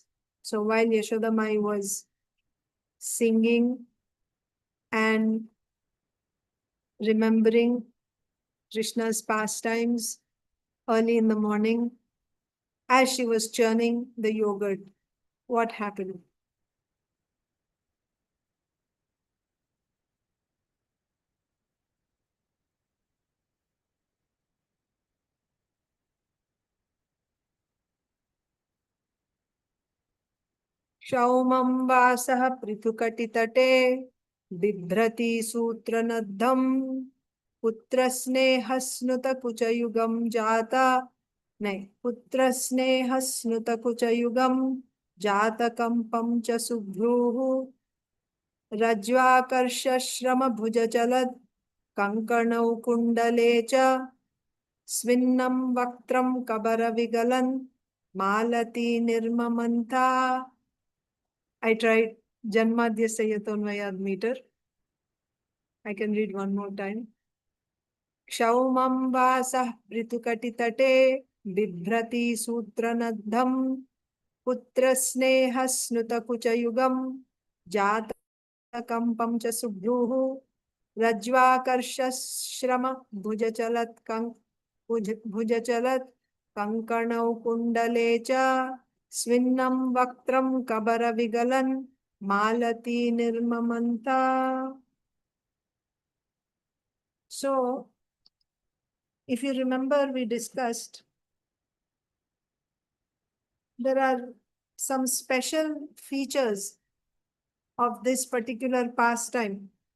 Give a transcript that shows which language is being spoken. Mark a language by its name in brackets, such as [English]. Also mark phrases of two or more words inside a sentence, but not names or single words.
[English] So while Yaśoda Mai was singing and remembering Krishna's pastimes early in the morning, as she was churning the yogurt, what happened? [Sanskrit] क्षौमं वासः पृथु-कटि-तटे बिभ्रती सूत्र-नद्धं पुत्र-स्नेह-स्नुत-कुच-युगं पुत्र-स्नेह-स्नुत-कुच-युगं जात-कम्पं च सुभ्रूः रज्ज्व्-आकर्ष-श्रम-भुज-चलत्-कङ्कणौ कुण्डले च स्विन्नं वक्त्रं कबर-विगलन्-मालती निर्ममन्थ. [English] I tried Janmadhya Sayatonvayad meter. I can read one more time. [Sanskrit] क्षौमं वासः पृथु-कटि-तटे बिभ्रती सूत्र-नद्धं पुत्र-स्नेह-स्नुत-कुच-युगं जात-कम्पं च सुभ्रूः रज्ज्व्-आकर्ष-श्रम-भुज-चलत्-कङ्कणौ कुण्डले च. स्विन्नं वक्त्रं कबर-विगलन्-मालती निर्ममन्थ. [English] So, if you remember, we discussed there are some special features of this particular pastime.